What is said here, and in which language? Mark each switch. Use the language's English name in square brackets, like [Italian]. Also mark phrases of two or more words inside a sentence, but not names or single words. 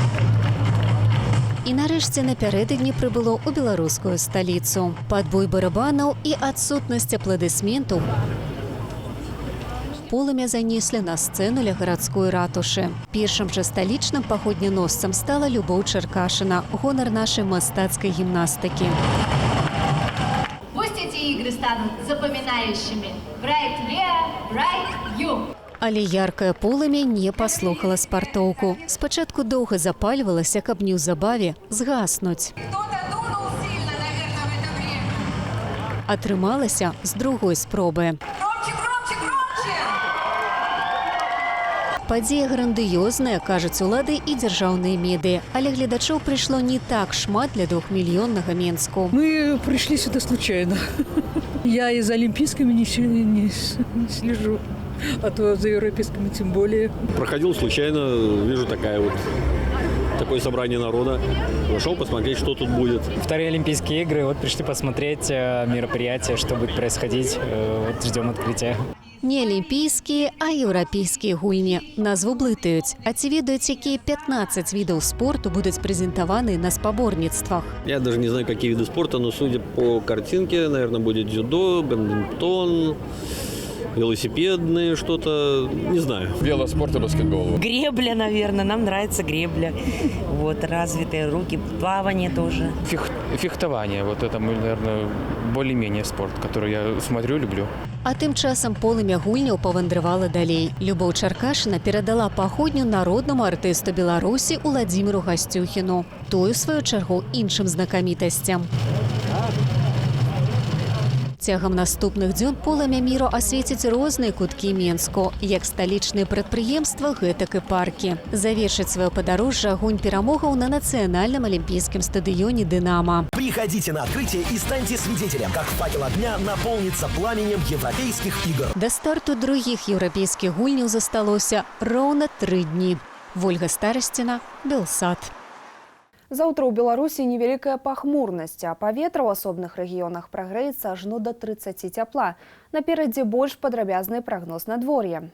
[Belarusian] І нарэшце напярэдадні прыбыло ў беларускую сталіцу. Падбой барабанаў і адсутнасць апладысментаў полымя занеслі на сцэну ля гарадской ратушы. Першым жа сталічным паходняносцам стала Любоў Чаркашына, гонар нашай мастацкай гімнастыкі. [Russian] Пусть эти игры станут запоминающими. [English] Bright Lea, Bright You. [Belarusian] Але яркае полымя не паслухала спартоўку. Спачатку доўга запальвалася, каб неўзабаве згаснуць. Атрымалася з другой спробы. Падзея грандыёзная, кажуць улады і дзяржаўныя медыа. Але гледачоў прыйшло не так шмат для 2-мільённага Менску. [Russian] Мы пришли сюда случайно. Я и за олимпийскими не слежу, а то за европейскими тем более. Проходил случайно, вижу такое собрание народа. Пошел посмотреть, что тут будет. Вторые Олимпийские игры, вот пришли посмотреть мероприятие, что будет происходить. Вот ждем открытия. [Belarusian] Не алімпійскія, а еўрапейскія гульні. Назву блытаюць. А ці ведаюць, якія 15 відаў спорту будуць прэзентаваны на спаборніцтвах? [Russian] Я даже не знаю, какие виды спорта, но судя по картинке, наверное, будет дзюдо, бадминтон, велосипедные что-то, не знаю. Велоспорт и баскетбол. Гребля, наверное, нам нравится гребля. Вот, развитые руки, плавание тоже. Фехтование, вот это, наверное, более-менее спорт, который я смотрю, люблю. [Belarusian] А тым часам полымя гульняў павандравала далей. Любоў Чаркашына перадала паходню народнаму артысту Беларусі Уладзіміру Гасцюхіну. Той, у сваю чаргу, іншым знакамітасцям. Цягам наступных дзён полымя міру асвеціць розныя куткі Менску, як сталічныя прадпрыемства, гэтак і паркі. Завершыць сваё падарожжа агонь перамогаў на нацыянальным алімпійскім стадыёне «Динамо». [Russian] Приходите на открытие и станьте свидетелем, как факел огня наполнится пламенем европейских игр. [Belarusian] Да старту других еўрапейскіх гульняў засталося роўна 3 дні. Вольга Старасціна, Белсат. Заўтра ў Беларусі невялікая пахмурнасць, а паветра ў асобных рэгіёнах прагрэецца ажно да 30 цяпла. Наперадзе больш падрабязны прагноз надвор'я.